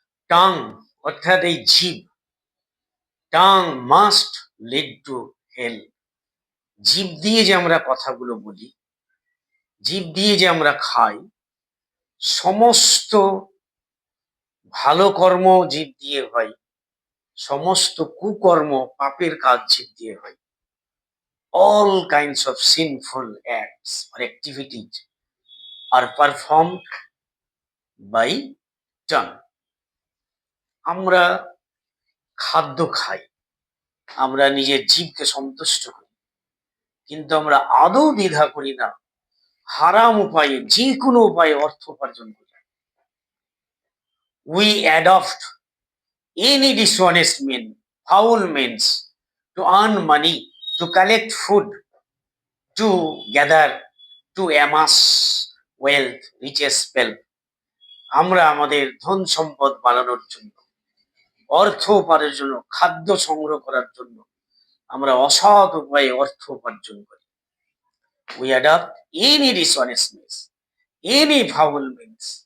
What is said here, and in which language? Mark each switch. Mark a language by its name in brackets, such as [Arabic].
[English] tongue [Bangla] অর্থাৎ এই জীব, [English] Tongue must lead to hell. [Bangla] জীব দিয়ে যে আমরা কথাগুলো বলি, জীব দিয়ে যে আমরা খাই, সমস্ত ভালো কর্ম জীব দিয়ে হয়, সমস্ত কুকর্ম পাপের কাজ জীব দিয়ে হয়। [English] All kinds of sinful acts or activities are performed by tongue. [Bangla] আমরা খাদ্য খাই, আমরা নিজের জীবকে সন্তুষ্ট করি, কিন্তু আমরা আদৌ দ্বিধা করি না হারাম উপায়ে, যে কোনো উপায়ে অর্থ উপার্জন করি। [English] We adopt any dishonest men, foul means to earn money, to collect food, to gather, to amass wealth, riches, wealth. [Bangla] আমরা আমাদের ধন সম্পদ বাড়ানোর জন্য, অর্থ উপার্জনের জন্য, খাদ্য সংগ্রহ করার জন্য আমরা অসৎ উপায়ে অর্থ উপার্জন করি। [English] We adopt any dishonestness, any foul means.